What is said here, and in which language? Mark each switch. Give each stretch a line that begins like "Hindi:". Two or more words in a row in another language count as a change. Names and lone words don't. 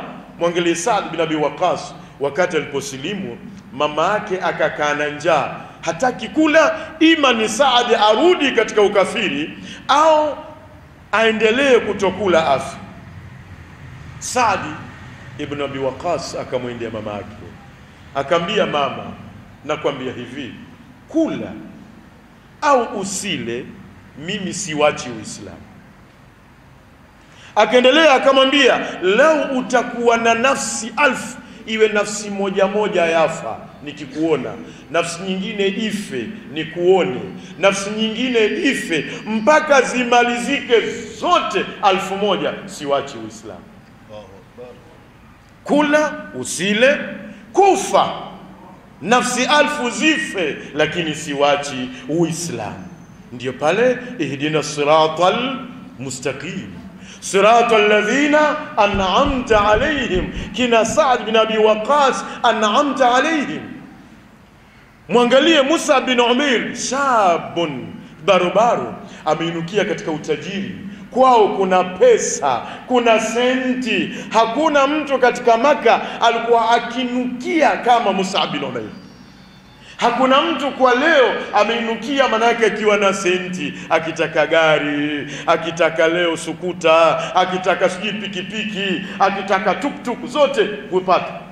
Swahili: Mwangalie Sa'ad bin Abi Waqqas, wakati aliposilimu mama yake akakaa na njaa, hataki kula, ima ni Sa'ad arudi katika ukafiri au aendelee kutokula afi. Sa'ad ibn Abi Waqqas akamwendea mama yake, akamwambia, mama, nakwambia hivi, kula au usile, mimi siwachi Uislamu. Akaendelea akamwambia, lau utakuwa na nafsi 1000, iwe nafsi moja yafa nikikuona, nafsi nyingine ife nikuone, nafsi nyingine ife, mpaka zimalizike zote 1000, siwachi Uislamu. Kula usile, kufa nafsi 1000 zife, lakini siwachi Uislamu. Ndio pale
Arabic: اهدنا الصراط المستقيم صراط الذين أنعمت عليهم,
Swahili: kina Sa'd bin Abi Waqqas
Arabic: أنعمت عليهم.
Swahili: Mwangalie Musa bin Umair, shabun barubaru, ameinukia katika utajiri, kwao kuna pesa, kuna senti. Hakuna mtu katika Maka alikuwa akinukia kama Musa bin Umair. Hakuna mtu kwa leo ameinukia manake akiwa na senti, akitaka gari, akitaka leo sukuta, akitaka sijui pikipiki, akitaka tuktuk, zote kupata.